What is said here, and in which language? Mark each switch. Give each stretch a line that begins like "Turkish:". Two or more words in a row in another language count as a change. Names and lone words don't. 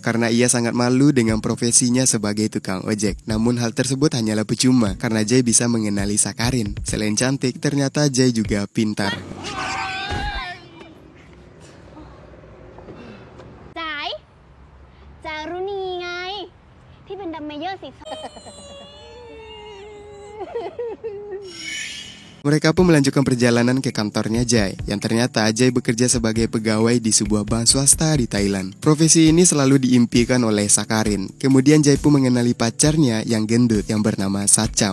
Indonesian: Karena ia sangat malu dengan profesinya sebagai tukang ojek. Namun hal tersebut hanyalah percuma, karena Jai bisa mengenali Sakarin. Selain cantik, ternyata Jai juga pintar. Jai, Jaruni ngai,ที่เป็นดัมเมเยอร์สิ Mereka pun melanjutkan perjalanan ke kantornya Jai, yang ternyata Jai bekerja sebagai pegawai di sebuah bank swasta di Thailand. Profesi ini selalu diimpikan oleh Sakarin. Kemudian Jai pun mengenali pacarnya yang gendut yang bernama Sachau.